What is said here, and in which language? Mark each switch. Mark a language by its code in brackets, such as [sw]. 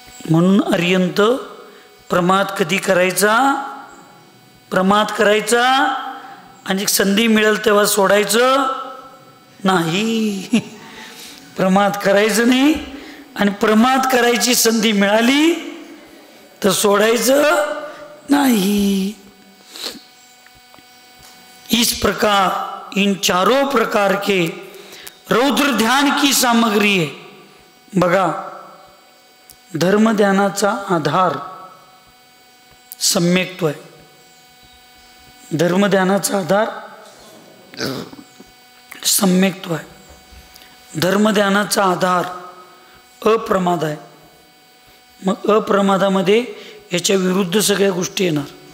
[mr] म्हणून अर्यंत प्रमाद कधी करायचा, प्रमाद करायचा आणि संधी मिळेल तेव्हा सोडायचं नाही. प्रमाद करायचं नाही आणि प्रमाद करायची संधी मिळाली तर सोडायचं नहीं. [hi] इस प्रकार इन चारों प्रकार के रौद्र ध्यान की सामग्री है. [mr] बघा, धर्म ध्यानाचा आधार सम्यक्त्व आहे. धर्म ध्यानाचा आधार सम्यक्त्व आहे. धर्म ध्यानाचा आधार अप्रमाद आहे. मग अप्रमादामध्ये याच्या विरुद्ध सगळ्या गोष्टी येणार.